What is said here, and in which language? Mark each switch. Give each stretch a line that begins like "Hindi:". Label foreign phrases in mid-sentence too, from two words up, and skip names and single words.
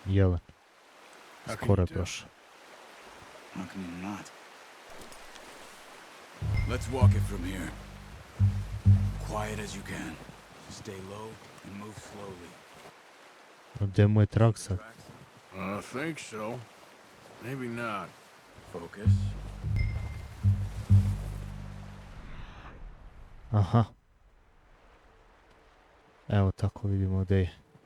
Croatian: Jelen.
English: How can
Croatian: Skoro
English: you
Croatian: je
English: tell?
Croatian: prošao.
English: How can you not? Let's walk it from here. Quiet as you can. Stay low and move slowly.
Croatian: Gdje mu je trag sad?
English: I think so. Maybe not. Focus. Aha.
Croatian: Evo tako vidimo gdje je.